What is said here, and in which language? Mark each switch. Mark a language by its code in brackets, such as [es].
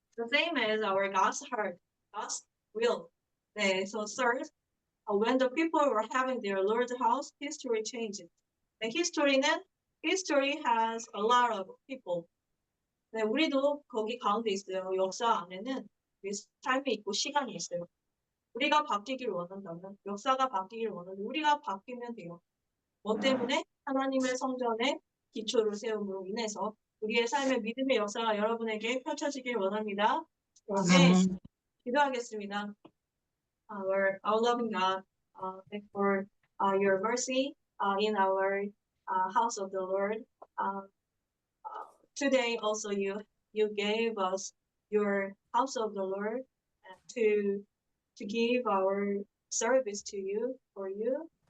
[en] the same as our God's heart, God's will. 네, so third, when the people were having their Lord's house, history changed. 네, history has a lot of people. [ko] 네, 우리도 거기 가운데 있어요. 역사 안에는 삶이 있고 시간이 있어요. 우리가 바뀌기를 원한다면, 역사가 바뀌기를 원하면 우리가 바뀌면 돼요. 뭐 때문에? 하나님의 성전에 기초를 세움으로 인해서 우리의 삶의 믿음의 역사가 여러분에게 펼쳐지길 원합니다. 네, [en] Amen. [ko] 기도하겠습니다. [en] Our loving God, thank for your mercy in our house of the Lord. Today also you gave us your house of the Lord to give our service to you for you.